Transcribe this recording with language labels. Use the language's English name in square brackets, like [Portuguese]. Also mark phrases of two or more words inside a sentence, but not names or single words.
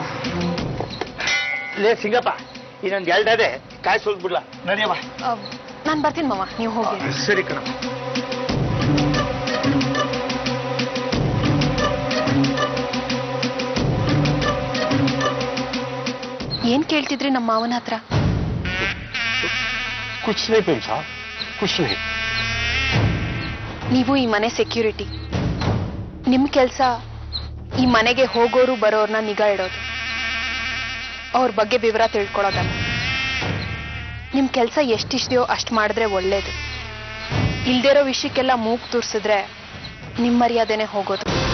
[Kannada] ಲೇ ಸಿಂಗಪ್ಪ, ಇನ್ನೊಂದು ಎರಡದೆ ಕಾಯಿ ಸುಲ್ಬಿಡ್ಲ ನಡಿಯವ. ನಾನು ಬರ್ತೀನಿ ಮಾವ, ನೀವು ಹೋಗಿ. ಸರಿ ಕಣ. ಏನ್ ಕೇಳ್ತಿದ್ರಿ ನಮ್ಮ ಮಾವನ ಹತ್ರ? [Hindi] कुछ नहीं प्रेम साहब, कुछ नहीं. [Kannada] ನೀವು ಈ ಮನೆ ಸೆಕ್ಯೂರಿಟಿ. ನಿಮ್ ಕೆಲ್ಸ ಈ ಮನೆಗೆ ಹೋಗೋರು ಬರೋರ್ನ ನಿಗಾ ಇಡೋದು. ಅವ್ರ ಬಗ್ಗೆ ವಿವರ ತಿಳ್ಕೊಳ್ಳೋದಲ್ಲ. ನಿಮ್ ಕೆಲಸ ಎಷ್ಟಿದೆಯೋ ಅಷ್ಟು ಮಾಡಿದ್ರೆ ಒಳ್ಳೇದು. ಇಲ್ದಿರೋ ವಿಷಯಕ್ಕೆಲ್ಲ ಮೂಗ್ ತೂರ್ಸಿದ್ರೆ ನಿಮ್ ಮರ್ಯಾದೆನೆ ಹೋಗೋದು.